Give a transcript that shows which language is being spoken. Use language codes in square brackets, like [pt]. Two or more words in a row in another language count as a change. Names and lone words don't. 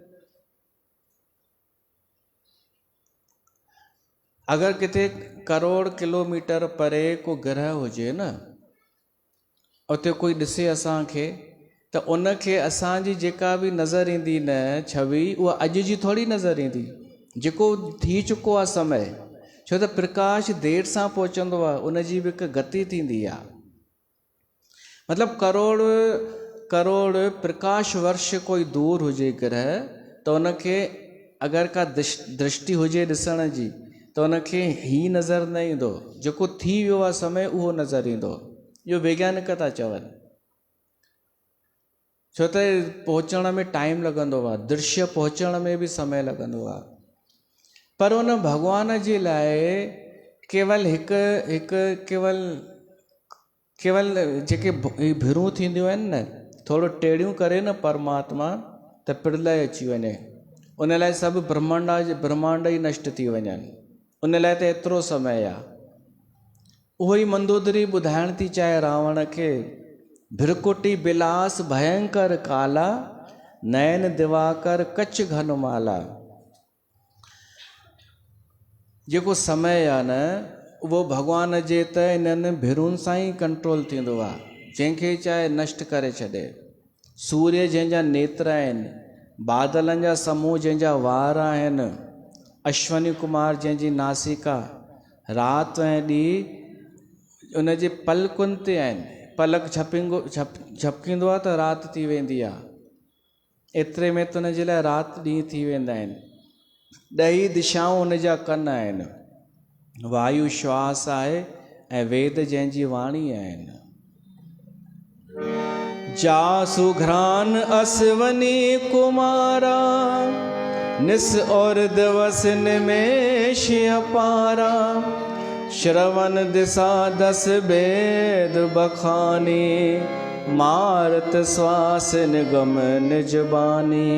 [sd] अगरि किथे करोड़ किलोमीटर परे को ग्रह हुजे न, उते कोई ॾिसे असांखे, त उनखे असांजी जेका बि नज़र ईंदी न छवि, उहा अॼु जी थोरी नज़र ईंदी, जेको थी चुको आहे समय। छो त प्रकाश देरि सां पहुचंदो आहे, उनजी बि हिकु गति थींदी आहे। मतिलबु करोड़ प्रकाश वर्ष कोई दूर हुजे ग्रह, त उनखे अगरि का दृष्टि हुजे ॾिसण जी, त उनखे ही नज़र न ईंदो, जेको थी वियो आहे समय उहो नज़र ईंदो। इहो वैज्ञानिक था चवनि। छो त पहुचण में टाइम लॻंदो आहे, दृश्य पहुचण में बि समय लॻंदो आहे। पर उन भॻवान जे लाइ केवल केवल जेके भिरूं थींदियूं आहिनि न, थोरो टेड़ियूं करे न परमात्मा, त प्रलय अची वञे, उन लाइ सभु ब्रह्मांड ई नष्ट थी वञनि। उन लाइ त एतिरो समय आहे। उहो ई मंदोदरी ॿुधाइण थी चाहे रावण खे, [awa] भिरकुटी बिलास भयंकर काला, नयन दिवाकर कच्छ घनमाला। [sd] जेको समय आहे न, उहो भॻवान जे त इन्हनि भिरुनि सां ई कंट्रोल थींदो आहे, जंहिंखे चाहे नष्ट करे छॾे। सूर्य जंहिंजा नेत्र आहिनि, बादलनि जा समूह जंहिंजा वार आहिनि, अश्वनी कुमार जंहिंजी नासिका राति ऐं ॾींहुं उन जे पलकुनि ते आहिनि। पलक झपकींदो आहे त राति थी वेंदी आहे। एतिरे में त उन जे लाइ राति ॾींहुं थी वेंदा आहिनि। 10 दिशाऊं उन जा कन आहिनि। वायु श्वास आहे ऐं वेद जंहिंजी वाणी आहिनि। [awa] जासु घ्रान असवनी कुमारा, निस और दिवस निमेष अपारा। श्रवण दिशा 10 वेद बखानी, मारत श्वास निगम निजबानी।